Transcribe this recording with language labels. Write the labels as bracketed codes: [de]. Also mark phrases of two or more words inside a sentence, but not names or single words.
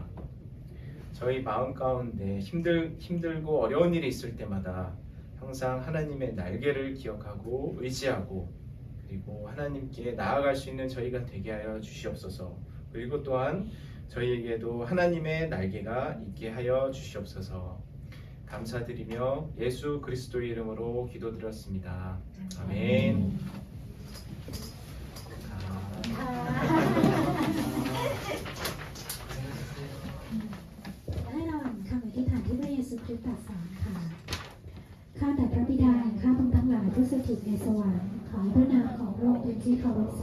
[ko] 저희 마음 가운데 힘들고 어려운 일이 있을 때마다 항상 하나님의 날개를 기억하고 의지하고, 그리고 하나님께 나아갈 수 있는 저희가 되게 하여 주시옵소서. 그리고 또한 저희에게도 하나님의 날개가 있게 하여 주시옵소서. 감사드리며 예수 그리스도의 이름으로 기도드렸습니다. 아멘. [th] ให้เราคำอธิษฐานที่พระเยซูคริสต์ตรัสสอนค่ะข้าแต่พระบิดาแห่งข้าพงทั้งหลายผู้สถิตในสวรรค์ขอให้พระนามของพระองค์เป็นที่เคารพสั